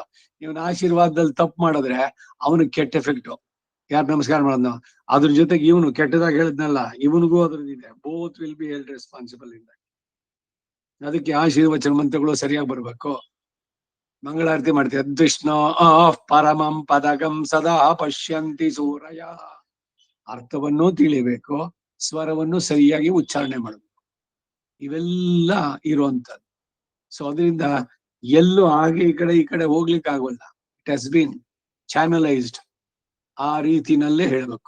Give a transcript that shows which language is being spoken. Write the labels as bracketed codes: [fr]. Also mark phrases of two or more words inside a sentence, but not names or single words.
[kn] ಇವನ ಆಶೀರ್ವಾದದಲ್ಲಿ ತಪ್ಪು ಮಾಡಿದ್ರೆ ಅವನಿಗೆ ಕೆಟ್ಟ ಎಫೆಕ್ಟ್. ಯಾರು ನಮಸ್ಕಾರ ಮಾಡೋದು, ಅದ್ರ ಜೊತೆಗೆ ಇವನು ಕೆಟ್ಟದಾಗ ಹೇಳಿದ್ನಲ್ಲ, ಇವನಿಗೂ ಅದ್ರದ್ದಿದೆ. [en] Both will be held responsible ಇಂದ. [kn] ಅದಕ್ಕೆ ಆಶೀರ್ವಚನ ಮಂತ್ರಗಳು ಸರಿಯಾಗಿ ಬರ್ಬೇಕು. ಮಂಗಳಾರತಿ ಮಾಡ್ತೀವಿ. [sa] ವಿಷ್ಣು ಪರಮಂ ಪದಗಂ ಸದಾ ಪಶ್ಯಂತಿ ಸೂರಯ. [kn] ಅರ್ಥವನ್ನು ತಿಳಿಬೇಕು, ಸ್ವರವನ್ನು ಸರಿಯಾಗಿ ಉಚ್ಚಾರಣೆ ಮಾಡಬೇಕು. ಇವೆಲ್ಲ ಇರುವಂತದ್ದು. ಸೊ ಅದರಿಂದ ಎಲ್ಲೂ ಹಾಗೆ ಈ ಕಡೆ ಹೋಗ್ಲಿಕ್ಕೆ ಆಗೋಲ್ಲ. [en] It has been channelised. [kn] ಆ ರೀತಿನಲ್ಲೇ ಹೇಳ್ಬೇಕು.